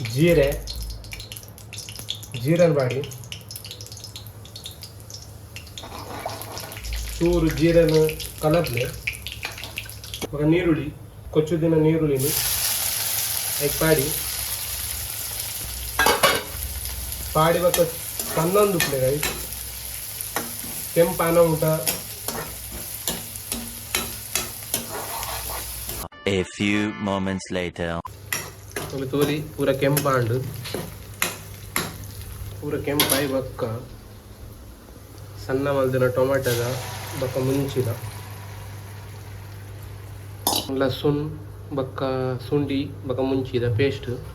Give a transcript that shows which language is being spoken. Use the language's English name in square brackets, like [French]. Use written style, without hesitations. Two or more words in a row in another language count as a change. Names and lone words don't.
[Tulu] ಜೀರನ್ ಬಾಡಿ ಚೂರು ಜೀರನ್ ಕಲರ್ಲೆ ಮಗ ನೀರುಳ್ಳಿ ಕೊಚ್ಚುದಿನ ನೀರುಳ್ಳಿನಿ ಐಕ್ ಪಾಡಿ ಬಕ್ಕ ಸಣ್ಣೊಂದು ಉಪ್ಲೆ ಗೈ ಕೆಂಪಾನ ಊಟ [English] A few moments later. [Tulu] ಒಂದು ತೋರಿ ಪೂರ ಕೆಂಪಾಂಡು ಪೂರ ಕೆಂಪಾಯಿ ಬಕ್ಕ ಸಣ್ಣ ಮಲ್ದಿನ ಟೊಮೆಟೊದ ಬಕ್ಕ ಮುಂಚಿದ ಲಸುನ್ ಬಕ್ಕ ಸುಂಡಿ ಬಕ್ಕ ಮುಂಚಿದ ಪೇಸ್ಟ್